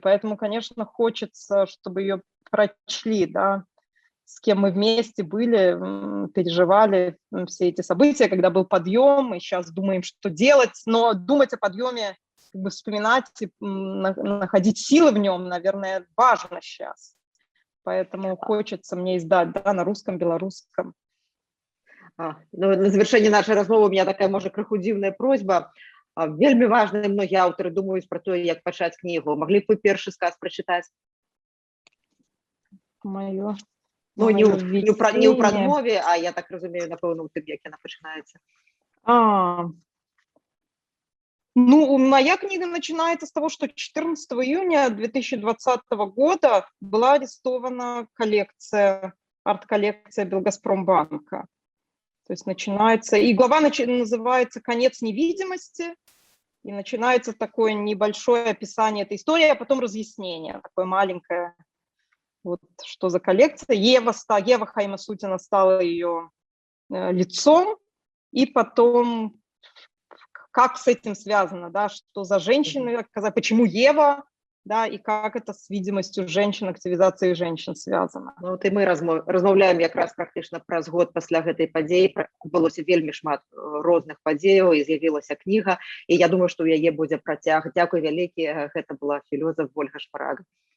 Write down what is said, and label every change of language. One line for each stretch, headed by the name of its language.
Russian: Поэтому, конечно, хочется, чтобы ее прочли, да, с кем мы вместе были, переживали все эти события, когда был подъем, и сейчас думаем, что делать, но думать о подъеме, как бы вспоминать и находить силы в нем, наверное, важно сейчас. Поэтому хочется мне издать, да, на русском, белорусском.
Belarusian: Ну, на завершэнне нашай размовы
Russian: у меня
Belarusian: такая, можа, крыху дзіўная просьба. Вельмі важна, многія аўтары думаюць пра тое, як пачаць кнігу. Маглі б вы першы сказ прачытаць?
Russian: Моё.
Belarusian: Ну, не ў прадмове, а я так разумею, напэўна, у тым, як яна пачынаецца.
Russian: Ну, моя книга начинается с того, что 14 июня 2020 года была арестована арт-коллекция Белгазпромбанка. То есть начинается, и глава называется «Конец невидимости», и начинается такое небольшое описание этой истории, а потом разъяснение, такое маленькое, вот что за коллекция. Ева Хаймасутина стала ее лицом, и потом как с этим связано, да, что за женщины, почему Ева, да, и как это с видимостью женщин, активизацией женщин связано.
Belarusian: Ну, вот и мы размаўляем якраз практычна праз год пасля гэтай падзеі. Адбылося вельмі шмат розных падзеяў, і з'явілася кніга, і я думаю, што ў яе будзе працяг. Дзякуй вялікі, гэта была філёзаф Ольга Шпарага.